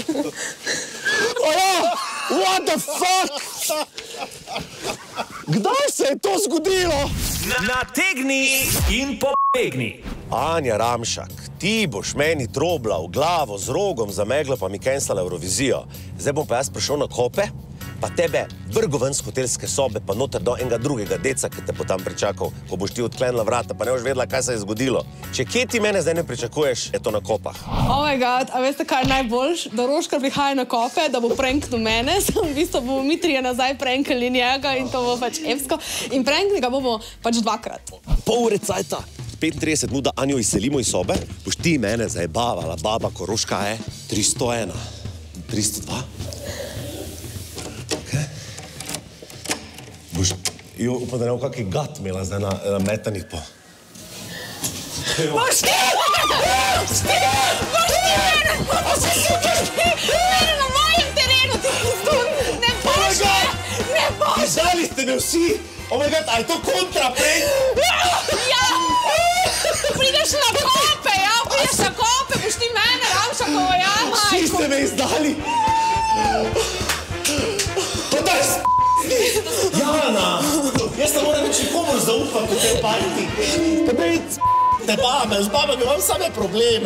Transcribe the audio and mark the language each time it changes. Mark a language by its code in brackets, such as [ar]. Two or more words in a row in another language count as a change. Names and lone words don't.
[en] Oja, what the fuck? [sl] Kdaj se je to zgodilo? Nategni in pobegni. Anja Ramšak, ti boš meni trobla v glavo z rogom za meglo, pa mi cancelala Eurovizijo. Zdaj bom pa jaz prišel na kope, pa tebe vrgo ven z hotelske sobe, pa noter do enega drugega deca, ki te bo tam pričakal, ko boš ti odklenila vrata, pa ne boš vedela, kaj se je zgodilo. Če kje ti mene zdaj ne pričakuješ, je to na kopah. [en] Oh my god, [sl] a veste, kaj je najboljš? Da Roškar prihaja na kope, da bo pranknil mene, v bistvu bomo mi trije nazaj prankali njega in to bo pač epsko. In prankli ga bomo pač dvakrat. Pol ure cajta, 35 minut, da Anjo izselimo iz sobe, boš ti mene zajebavala, baba Koroška je 301, 302. Boš, jo, upam, da ne bo kakšen gat imela zdaj na metanih po. Boš ti! Boš ti! Boš ti mene! Boš ti mene na mojem terenu, ti pustun! Ne boš me! Ne boš! Izdali ste me vsi! [en] Oh my god, [sl] a je to kontra prank? Ja! Prideš na kope, ja! Prideš na kope, boš ti mene, Ramšakovo, ja, majko! Vsi ste me izdali! Pa daj Jana! Jaz ne moram več nikomor zaupati v te parti. Pa daj te babe, z babami imam same probleme.